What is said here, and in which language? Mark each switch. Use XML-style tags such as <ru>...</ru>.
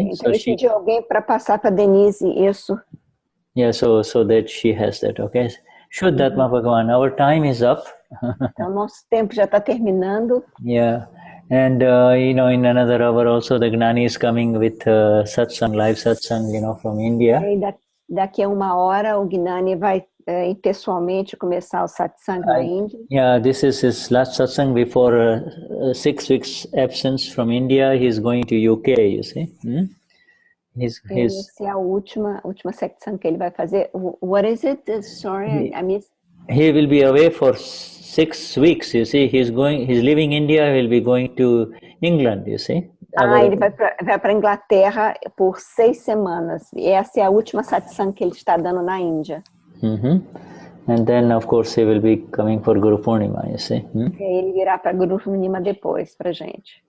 <pt>Então, so pediu alguém para passar para Denise isso.</pt> <en>Yeah, so that she has that, okay? Shuddha Bhagavan, our time is up.</en> <pt>Então, nosso tempo já está terminando.</pt> <en>Yeah, and in another hour also the Gnani is coming with satsang, live satsang, from India.</en> <pt>E daqui a 1 hora o Gnani vai pessoalmente começar o satsang na Índia.</pt> <en>Yeah, this is his last satsang before 6 weeks absence from India. He's going to UK, you see.</en> <pt>Essa é a última satsang que ele vai fazer.</pt> <en>What is it? Sorry, I missed. He will be away for 6 weeks, you see. He's leaving India, he will be going to England, you see.</en> <pt>Ele vai para Inglaterra por 6 semanas. E essa é a última satsang que ele está dando na Índia.</pt> <en>And then, of course, he will be coming for Guru Purnima, you see.</en> <pt>Ele virá para Guru Purnima depois, para gente.</pt>